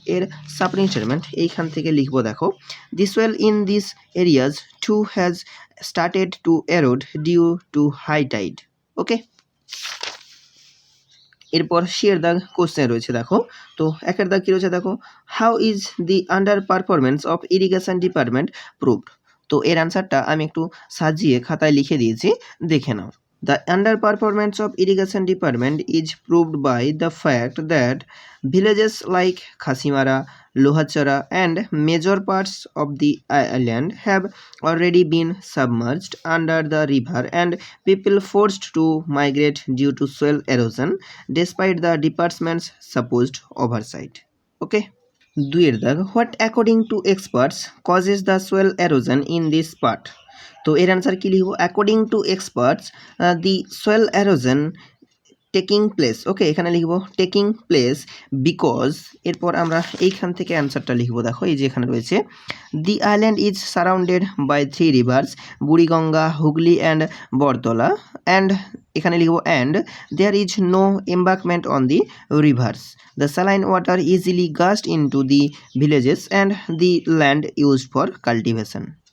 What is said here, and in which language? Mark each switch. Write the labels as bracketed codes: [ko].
[bn] এর supporting statement এইখান থেকে লিখবো, দেখো [en] The soil in this areas to has started to erode due to high tide. Okay. [bn] এরপর শের দাগ কোশ্চেন রয়েছে, দেখো তো 1 দাগ কী রয়েছে দেখো, [en] How is the under performance of irrigation department proved. [bn] তো এর অ্যান্সারটা আমি একটু সাজিয়ে খাতায় লিখে দিয়েছি, দেখে নাও। [en] The under performance of irrigation department is proved by the fact that villages like Khasimara, Lohachara and major parts of the island have already been submerged under the river and people forced to migrate due to soil erosion despite the department's supposed oversight. Okay. 2 দাগ what according to experts causes the soil erosion in this part. [bn] তো এর answer কী লিখব, [en] According to experts the soil erosion taking place. Okay, [bn] এখানে লিখব taking place because, এরপর আমরা এইখান থেকে অ্যান্সারটা লিখব, দেখো এই যে এখানে রয়েছে [en] the island is surrounded by 3 rivers Buriganga, Hooghly and Baratala, [bn] and এখানে লিখব [en] And there is no embankment on the rivers, the saline water easily gushed into the villages and the land used for cultivation.